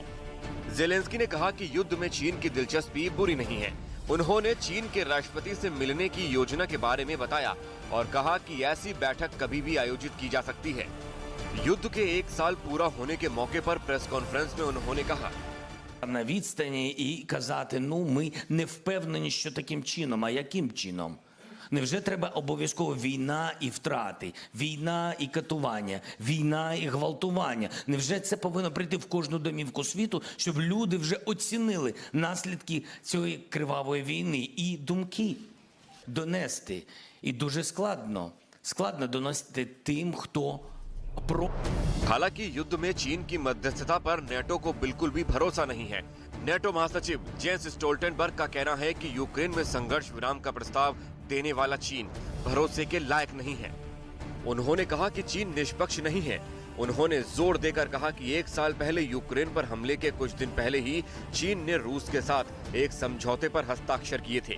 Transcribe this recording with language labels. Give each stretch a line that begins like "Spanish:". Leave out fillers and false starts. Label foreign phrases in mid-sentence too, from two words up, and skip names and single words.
Hindi: ज़ेलेंस्की ने कहा कि युद्ध में चीन की दिलचस्पी बुरी नहीं है। उन्होंने चीन के राष्ट्रपति से मिलने की योजना के बारे में बताया और कहा कि ऐसी बैठक कभी भी आयोजित की जा सकती है। युद्ध के 1 साल पूरा होने के मौके पर
English: press conference
Hindi: में उन्होंने कहा,
Ukrainian: на відстані і казати, ми не впевнені, що таким чином, а яким чином? Невже треба обов'язково війна і втрати, війна і катування, війна і гвалтування? Невже це повинно прийти в кожну домівку світу, щоб люди вже оцінили наслідки цієї кривавої війни і думки донести? І дуже складно доносити тим, хто про...
Hindi: हालांकि युद्ध में चीन की मध्यस्थता पर नेटो को बिल्कुल भी भरोसा नहीं है। नेटो महासचिव जेंस स्टोल्टेनबर्ग का कहना है कि यूक्रेन में संघर्ष विराम का प्रस्ताव देने वाला चीन भरोसे के लायक नहीं है। उन्होंने कहा कि चीन निष्पक्ष नहीं है। उन्होंने जोर देकर कहा कि 1 साल पहले यूक्रेन पर हमले के कुछ दिन पहले ही चीन ने रूस के साथ एक समझौते पर हस्ताक्षर किए थे।